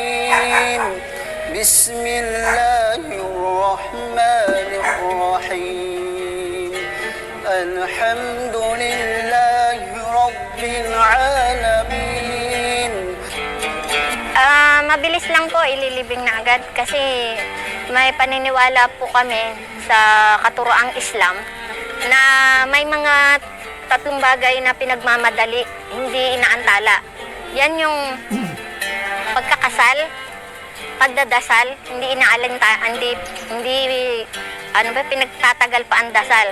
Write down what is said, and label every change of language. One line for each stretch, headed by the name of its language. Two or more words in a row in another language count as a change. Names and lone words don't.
Arabic: العالمين بسم الله الرحمن الرحيم الحمد لله رب العالمين.
Filipino: Mabilis lang po, ililibing na agad kasi may paniniwala po kami sa katuroang Islam na may mga tatlong bagay na pinagmamadali, hindi inaantala. Yan yung pagkakasal, pagdadasal, hindi pinagtatagal pa ang dasal.